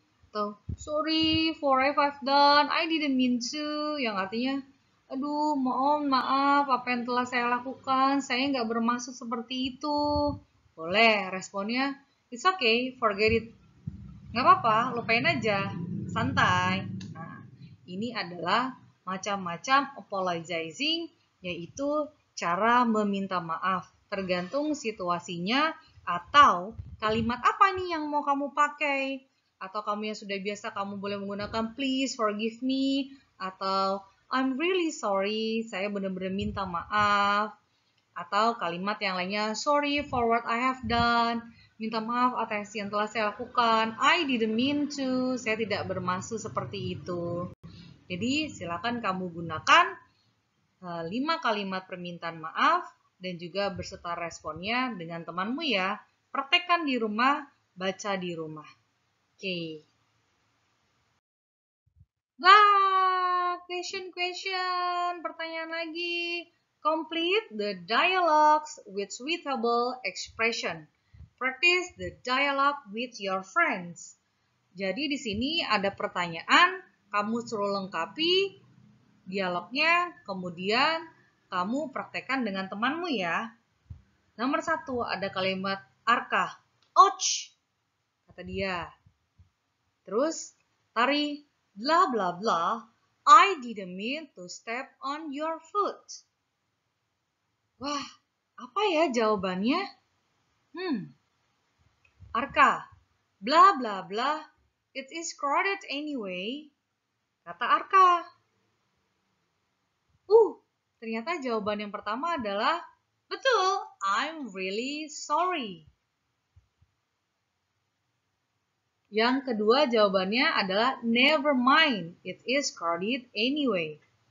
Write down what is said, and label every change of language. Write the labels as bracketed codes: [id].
[en] Atau sorry for what I've done. I didn't mean to. [id] Yang artinya aduh, mohon maaf apa yang telah saya lakukan. Saya nggak bermaksud seperti itu. Boleh, responnya [en] it's okay, forget it. [id] Nggak apa-apa, lupain aja, santai. Nah, ini adalah macam-macam apologizing, yaitu cara meminta maaf. tergantung situasinya atau kalimat apa nih yang mau kamu pakai. Atau kamu yang sudah biasa, kamu boleh menggunakan [en] please forgive me, [id] atau [en] I'm really sorry, [id] saya benar-benar minta maaf. Atau kalimat yang lainnya, [en] sorry for what I have done, [id] minta maaf atas yang telah saya lakukan, [en] I didn't mean to, [id] saya tidak bermaksud seperti itu. Jadi silakan kamu gunakan 5 kalimat permintaan maaf dan juga berserta responnya dengan temanmu ya. Praktekkan di rumah, baca di rumah. Oke. Wah, question. Pertanyaan lagi. [en] Complete the dialogues with suitable expression. Practice the dialogue with your friends. [id] Jadi di sini ada pertanyaan, kamu suruh lengkapi dialognya, kemudian kamu praktekkan dengan temanmu ya. Nomor 1 ada kalimat Arka. [en] Ouch, [id] kata dia. Terus [en] Tari, blah blah blah, I didn't mean to step on your foot. [id] Wah, apa ya jawabannya? [en] Arka, blah blah blah, it is crowded anyway. [id] Kata Arka. Ternyata jawaban yang pertama adalah betul, [en] I'm really sorry. [id] Yang kedua jawabannya adalah [en] never mind, it is crowded anyway.